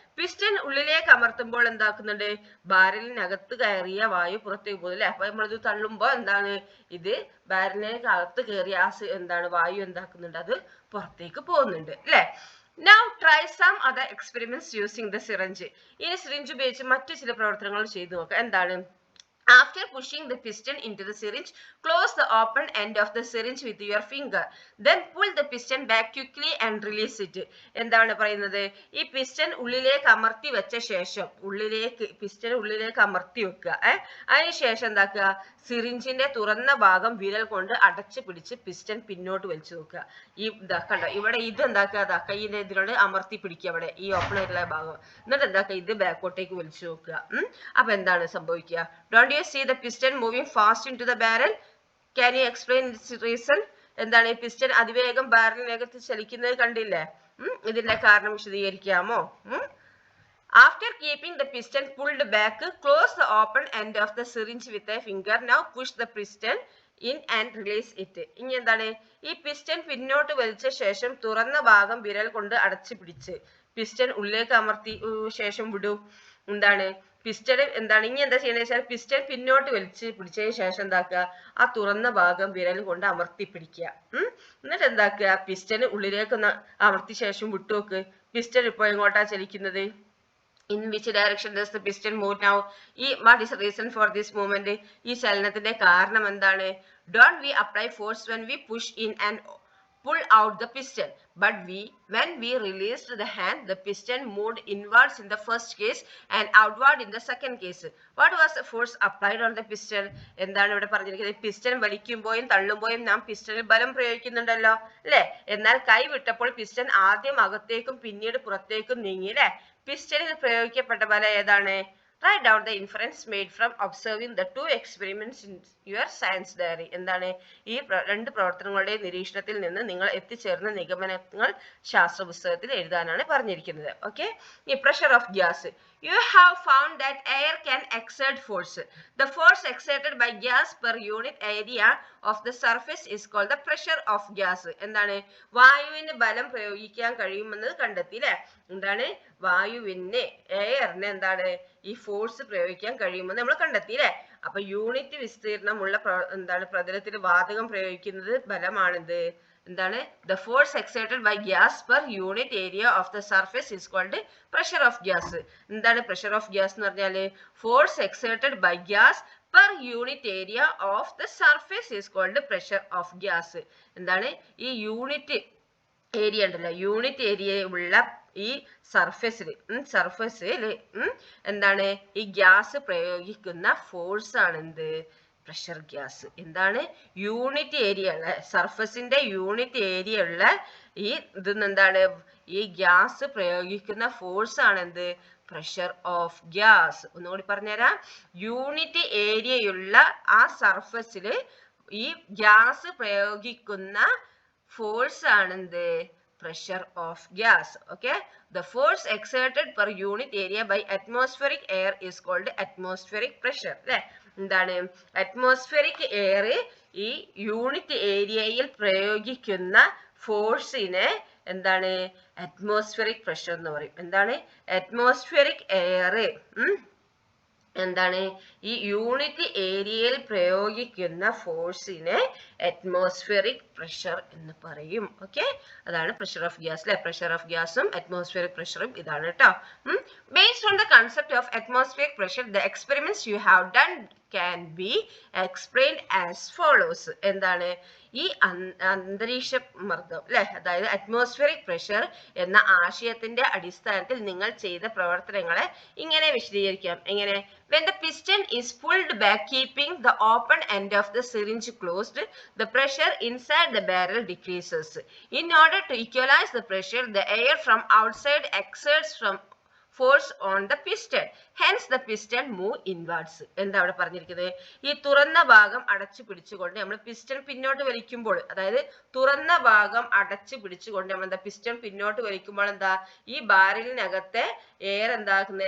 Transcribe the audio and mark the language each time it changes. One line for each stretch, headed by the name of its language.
Malayalam: Piston ഉള്ളിലേക്ക് അമർത്തുമ്പോൾ എന്താക്കുന്നുണ്ട്, ബാരലിനകത്ത് കയറിയ വായു പുറത്തേക്ക് പോകുന്നു അല്ലെ. അപ്പൊ നമ്മളിത് തള്ളുമ്പോ എന്താണ്, ഇത് ബാരലിനകത്ത് അകത്ത് കയറിയ ആ എന്താണ് വായു എന്താക്കുന്നുണ്ട്, അത് പുറത്തേക്ക് പോകുന്നുണ്ട് അല്ലെ.
English: Now try some other experiments using the syringe.
Malayalam: ഇനി സിറിഞ്ച് ഉപയോഗിച്ച് മറ്റു ചില പ്രവർത്തനങ്ങൾ ചെയ്തു നോക്കാം. എന്താണ്?
English: After pushing the piston into the syringe, close the open end of the syringe with your finger. Then pull the piston back quickly and release it.
Malayalam: എന്താണ് പറയുന്നത്? ഈ പിസ്റ്റൺ ഉള്ളിലേക്ക് അമർത്തി വെച്ച ശേഷം പിസ്റ്റൺ ഉള്ളിലേക്ക് അമർത്തി വെക്കുക. അതിനുശേഷം എന്താക്കുക, സിറിഞ്ചിന്റെ തുറന്ന ഭാഗം വിരൽ കൊണ്ട് അടച്ചു പിടിച്ച് പിസ്റ്റൺ പിന്നോട്ട് വലിച്ചു നോക്കുക. ഈ കണ്ടോ ഇവിടെ ഇത് എന്താക്കുക, കൈയിന്റെ ഇതിനോട് അമർത്തി പിടിക്കുക ഇവിടെ ഈ ഓപ്പൺ ആയിട്ടുള്ള ഭാഗം. എന്നിട്ട് എന്താക്കുക, ഇത് ബാക്കോട്ടേക്ക് വലിച്ചു നോക്കുക. അപ്പൊ എന്താണ് സംഭവിക്കുക?
English: Don't you see the piston moving fast into the barrel? Can you explain its reason?
Malayalam: എന്താണ് ഈ പിസ്റ്റൺ അതിവേഗം ബാരലിനകത്ത് ചലിക്കുന്നത് കണ്ടില്ലേ? ഇതിന്റെ കാരണം വിശദീകരിക്കാമോ? After keeping the piston pulled back, close the open end of the syringe with a finger. Now push the piston in and release it. ഇനി എന്താണ്, ഈ പിസ്റ്റൺ പിന്നോട്ട് വലിച്ച ശേഷം തുറന്ന ഭാഗം വിരൽ കൊണ്ട് അടച്ചു പിടിച്ച് പിസ്റ്റൺ ഉള്ളിലേക്ക് അമർത്തി ശേഷം വിടൂ. എന്താണ് പിസ്റ്റൺ എന്താണ് ഇനി എന്താ ചെയ്യണമെന്ന് വെച്ചാൽ പിസ്റ്റൺ പിന്നോട്ട് വലിച്ച് പിടിച്ചതിന് ശേഷം എന്താക്കുക, ആ തുറന്ന ഭാഗം വിരൽ കൊണ്ട് അമർത്തി പിടിക്കുക. എന്നിട്ട് എന്താക്കുക, പിസ്റ്റൺ ഉള്ളിലേക്ക് അമർത്തിയ ശേഷം വിട്ടുനോക്ക്. പിസ്റ്റൺ ഇപ്പോൾ എങ്ങോട്ടാ ചലിക്കുന്നത്?
English: In which direction does the piston move now? What is the reason for this movement?
Malayalam: ഈ ചലനത്തിന്റെ കാരണം എന്താണ്?
English: Don't we apply force when we push in and pull out the piston? But when we released the hand, the piston moved inwards in the first case and outward in the second case. What was the force applied on the piston?
Malayalam: എന്താണ് ഇവിടെ പറഞ്ഞിരിക്കുന്നത്? Piston വലിക്കുമ്പോഴും തള്ളുമ്പോഴും നാം പിസ്റ്റണിൽ ബലം പ്രയോഗിക്കുന്നുണ്ടല്ലോ അല്ലെ. എന്നാൽ കൈ വിട്ടപ്പോൾ piston ആദ്യം അകത്തേക്കും പിന്നീട് പുറത്തേക്കും നീങ്ങി അല്ലെ. പിസ്റ്റണിൽ പ്രയോഗിക്കപ്പെട്ട ബലം ഏതാണ്?
English: Write down the inference made from observing the two experiments in your science diary.
Malayalam: എന്താണ് ഈ രണ്ട് പ്രവർത്തനങ്ങളുടെ നിരീക്ഷണത്തിൽ നിന്ന് നിങ്ങൾ എത്തിച്ചേർന്ന നിഗമനങ്ങൾ ശാസ്ത്ര പുസ്തകത്തിൽ എഴുതാനാണ് പറഞ്ഞിരിക്കുന്നത്.
English: Okay. ഈ pressure of gas. You have found that air can exert force. The force exerted by gas per unit area of the surface is called the pressure of gas.
Malayalam: എന്താണ് വായുവിന് ബലം പ്രയോഗിക്കാൻ കഴിയുമെന്ന് കണ്ടെത്തി അല്ലെ. എന്താണ് വായുവിന് എയറിന് എന്താണ് ഈ ഫോഴ്സ് പ്രയോഗിക്കാൻ കഴിയുമെന്ന് നമ്മൾ കണ്ടെത്തി അല്ലെ. അപ്പൊ യൂണിറ്റ് വിസ്തീർണമുള്ള എന്താണ് പ്രതലത്തിൽ വാതകം പ്രയോഗിക്കുന്നത് ബലമാണിത്. എന്താണ്
English: the force exerted by gas per unit area of the surface is called pressure of gas.
Malayalam: എന്താണ്
English: pressure of gas
Malayalam: എന്ന് പറഞ്ഞാല്
English: force exerted by gas per unit area of the surface is called pressure of gas.
Malayalam: എന്താണ് ഈ unit area ഉണ്ടല്ലോ, unit area ഉള്ള ഈ സർഫസിൽ എന്താണ് ഈ ഗ്യാസ് പ്രയോഗിക്കുന്ന ഫോഴ്സ് ആണ് എന്ത്? Pressure gas. എന്താണ് യൂണിറ്റ് ഏരിയ ഉള്ള സർഫസിന്റെ യൂണിറ്റ് ഏരിയ ഉള്ള ഈ എന്താണ് ഈ ഗ്യാസ് പ്രയോഗിക്കുന്ന ഫോഴ്സ് ആണ് എന്ത്?
English: Pressure of gas.
Malayalam: ഒന്നുകൂടി പറഞ്ഞുതരാം. യൂണിറ്റ് ഏരിയയുള്ള ആ സർഫസിൽ ഈ ഗ്യാസ് പ്രയോഗിക്കുന്ന ഫോഴ്സ് ആണ് എന്ത്?
English: Pressure of gas. Okay, the force exerted per unit area by atmospheric air is called atmospheric pressure.
Malayalam: അല്ലെ. എന്താണ്
English: atmospheric air
Malayalam: ഈ യൂണിറ്റ് ഏരിയയിൽ പ്രയോഗിക്കുന്ന ഫോഴ്സിനെ എന്താണ്
English: atmospheric pressure
Malayalam: എന്ന് പറയും. എന്താണ്
English: atmospheric air
Malayalam: എന്താണ് ഈ യൂണിറ്റ് ഏരിയയിൽ പ്രയോഗിക്കുന്ന ഫോഴ്സിനെ atmospheric പ്രഷർ എന്ന് പറയും. ഓക്കെ, അതാണ്
English: pressure of gas
Malayalam: അല്ലെ.
English: pressure of ഗ്യാസും atmospheric പ്രഷറും
Malayalam: ഇതാണ് കേട്ടോ.
English: Based on the concept of atmospheric pressure the experiments you have done can be explained as follows.
Malayalam: എന്താണ് ഈ അന്തരീക്ഷ മർദ്ദം അല്ലെ, അതായത് അറ്റ്മോസ്ഫിയറിക് പ്രഷർ എന്ന ആശയത്തിന്റെ അടിസ്ഥാനത്തിൽ നിങ്ങൾ ചെയ്ത പ്രവർത്തനങ്ങളെ ഇങ്ങനെ വിശദീകരിക്കാം. എങ്ങനെ?
English: when the piston is pulled back keeping the open end of the syringe closed, the pressure inside the barrel decreases. In order to equalize the pressure, the air from outside exerts from force on the piston, hence the piston move inwards.
Malayalam: എന്താ അവിടെ പറഞ്ഞിരിക്കുന്നത്? ഈ തുറന്ന ഭാഗം അടച്ചു പിടിച്ചുകൊണ്ട് നമ്മൾ piston പിന്നോട്ട് വലിക്കുമ്പോൾ, അതായത് തുറന്ന ഭാഗം അടച്ചു പിടിച്ചുകൊണ്ട് നമ്മൾ എന്താ പിസ്റ്റൺ പിന്നോട്ട് വലിക്കുമ്പോൾ എന്താ ഈ ബാരലിനകത്തെ എയർ എന്താക്കുന്നത്?